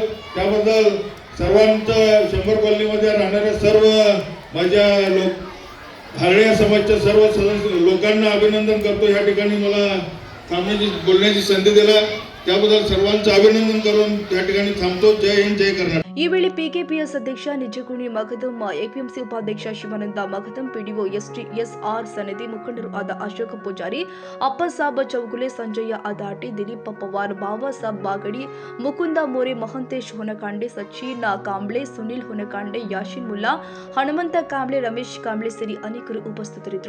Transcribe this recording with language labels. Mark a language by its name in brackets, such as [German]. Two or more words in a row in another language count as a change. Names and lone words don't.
[Marathi] त्याबद्दल सर्वांचं 100 कॉलनीमध्ये राहणाऱ्या सर्व माझ्या हारड्या समाजच्या सर्व सदस्य लोकांना अभिनंदन करतो. या ठिकाणी मला बोलण्याची संधी दिला त्याबद्दल सर्वांचं अभिनंदन करून त्या ठिकाणी थांबतो. जय हिंद, जय कर्नाटक. [Kannada] ಈ ವೇಳೆ ಪಿಕೆಪಿಎಸ್ ಅಧ್ಯಕ್ಷ ನಿಜಗುಣಿ ಮಗದಮ್, ಎಪಿಎಂಸಿ ಉಪಾಧ್ಯಕ್ಷ ಶಿವಾನಂದ ಮಗದಮ್, ಪಿಡಿಒ ಎಸ್ಆರ್ ಸನದಿ ಮುಖಂಡರು ಆದ ಅಶೋಕ ಪೂಜಾರಿ, ಅಪ್ಪಸಾಬ್ ಚೌಗುಲೆ, ಸಂಜಯ್ಯ ಅದಾಟಿ, ದಿಲೀಪ್ ಪವಾರ್, ಬಾಬಾಸಾಬ್ ಬಾಗಡಿ, ಮುಕುಂದ ಮೋರೆ, ಮಹಂತೇಶ್ ಹೊನಕಾಂಡೆ, ಸಚಿನ್ ಕಾಂಬ್ಳೆ, ಸುನಿಲ್ ಹೊನಕಾಂಡೆ, ಯಾಶಿನ್ ಮುಲ್ಲಾ, ಹನುಮಂತ ಕಾಂಬ್ಳೆ, ರಮೇಶ್ ಕಾಂಬ್ಳೆ ಸೇರಿ ಅನೇಕರು ಉಪಸ್ಥಿತರಿದ್ದರು.